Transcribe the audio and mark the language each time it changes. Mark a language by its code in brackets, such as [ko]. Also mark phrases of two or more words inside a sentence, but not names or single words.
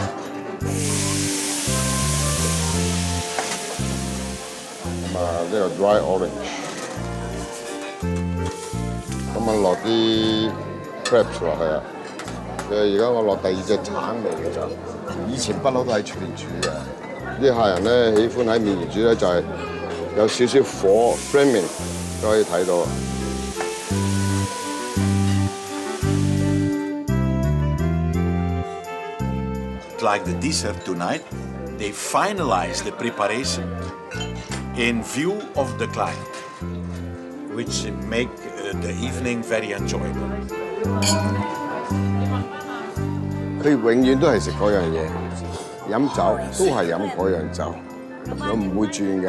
[yue] 咁啊，呢個 [en] dry orange， [yue] 咁啊落啲 crêpes 落去啊。而家我落第2隻橙味嘅咋，以前不嬲都喺出邊煮嘅。啲客人咧喜歡喺面前煮咧，就係有少少火 flaming 都可以睇到。 [en] Like the dessert tonight, they finalize the preparation in view of the client. which make the evening very enjoyable. [yue] 佢永遠都係食嗰樣嘢，飲酒都係飲嗰樣酒，我唔會轉嘅。